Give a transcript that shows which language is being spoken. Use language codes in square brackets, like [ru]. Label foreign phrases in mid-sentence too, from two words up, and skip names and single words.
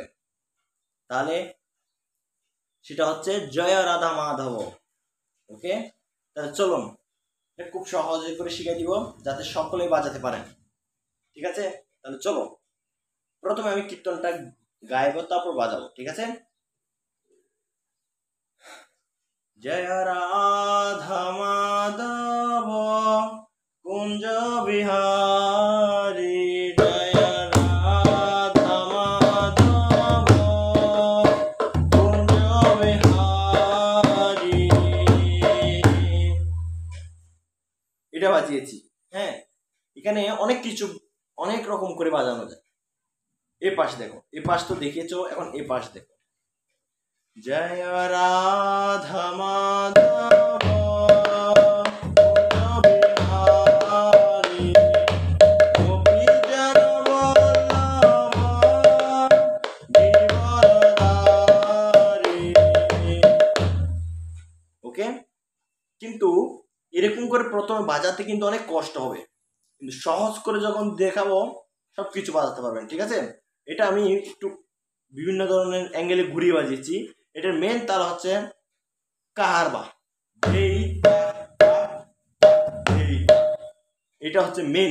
[bn] তাহলে সেটা হচ্ছে জয় রাধা মাধব। ওকে, তাহলে চলুন এটা খুব সহজে করে শিখিয়ে দিব, যাতে সকলেই বাজাতে পারেন। ঠিক আছে, তাহলে চলো প্রথমে আমি কীর্তনটা গাইব, তারপর বাজাবো। ঠিক আছে। [hi] जय राधा माधव कुंज बिहारी, जय राधा माधव कुंज बिहारी। [bn] এটা বাজিয়েছি। হ্যাঁ, এখানে অনেক কিছু অনেক রকম করে বাজানো যায়। এই পাশ দেখো, এই পাশ তো দেখেছো, এখন এই পাশ দেখো। [hi] जय राधा माधव कुंज बिहारी, गोपी जन वल्लभ गिरिवरधारी। [bn] ওকে, কিন্তু এরকম করে প্রথমে বাজাতে কিন্তু অনেক কষ্ট হবে, কিন্তু সহজ করে যখন দেখাবো সবকিছু বাজাতে পারবেন। ঠিক আছে। এটা আমি একটু বিভিন্ন ধরনের অ্যাঙ্গেলে ঘুরিয়ে বাজিয়েছি। এটার মেন তাল হচ্ছে কাহারবা, এটা হচ্ছে মেন।